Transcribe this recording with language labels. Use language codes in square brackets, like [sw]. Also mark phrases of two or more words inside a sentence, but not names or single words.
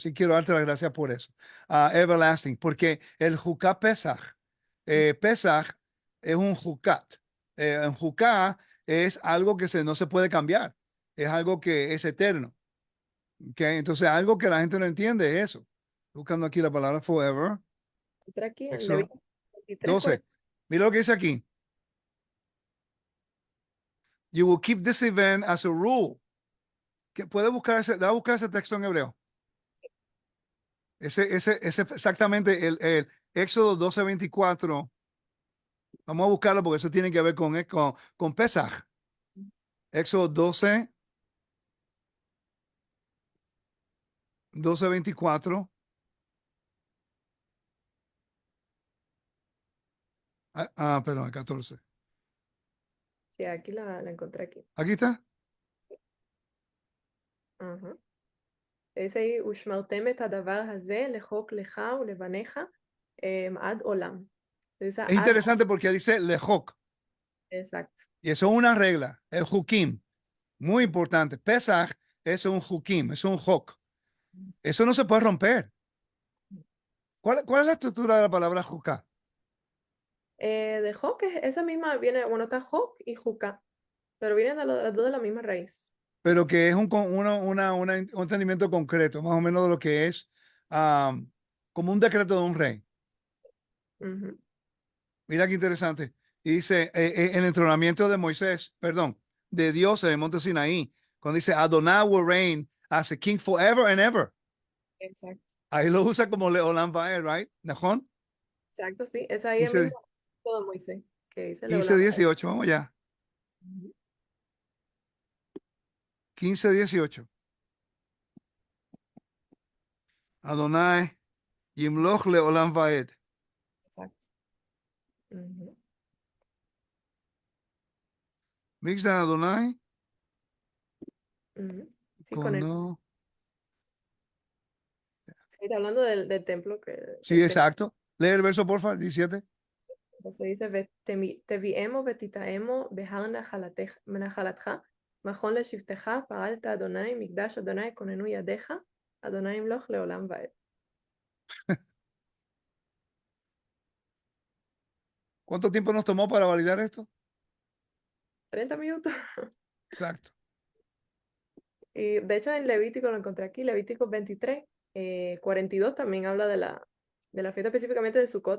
[es] Sí, quiero darte las gracias por eso. Everlasting, porque el Jucat Pesach, Pesach es un Jucat. Un Jucat es algo que no se puede cambiar, es algo que es eterno. ¿Okay? Entonces, algo que la gente no entiende es eso. Buscando aquí la palabra forever, Entra aquí en Éxodo Levítico 23, 12. Mira lo que dice aquí. [en] You will keep this event as a rule. [es] Que puede buscar da a buscar ese texto en hebreo. Ese exactamente el Éxodo 12:24. Vamos a buscarlo porque eso tiene que ver con Pesaj. Éxodo 12:24. Perdón, el 14. sí, aquí la encontré aquí. Aquí está. Ajá. Dice ahí, [he] ושמרתם את הדבר הזה לחוק לך ולבניך עד עולם. [es] Dice Es ad, interesante porque dice lejok. exacto. Y eso es una regla. El jukim. Muy importante. Pesaj es un jukim, es un jok. Eso no se puede romper. ¿Cuál es la estructura de la palabra juká? De Hok, esa misma viene, bueno, está Hok y Juka, pero vienen de las dos de la misma raíz. Pero que es un entendimiento concreto, más o menos de lo que es como un decreto de un rey. Ujú. Mira qué interesante. Y dice, el entronamiento de Moisés, perdón, de Dios en el monte Sinaí, cuando dice, [en] Adonai will reign as a king forever and ever. [es] Exacto, Ahí lo usa como [he] לעולם ועד, [es] right? ¿Najón? exacto, sí. Es ahí el mismo 15, de Moisés, que dice 15, Leolam. 18, vamos allá. 15, 18. [he] אדוני ימלוך לעולם ועד. [es] Exacto. Ujú, [he] מקדש אדוני, [es] ujú. Sí, con con el, no. sí, está hablando del templo, Sí, del templo. exacto. Lee el verso, porfa, 17. Entonces dice, [he] תביאמו ותטעמו בהר נחלתך, מכון לשבטך, פעלת אדוני, מקדש אדוני, כוננו ידיך, אדוני ימלוך לעולם ועד. [es] ¿Cuánto tiempo nos tomó para validar esto? 30 minutos. Exacto. Y de hecho en Levítico lo encontré aquí, Levítico 23, 42 también habla de la fiesta específicamente de Sukkot.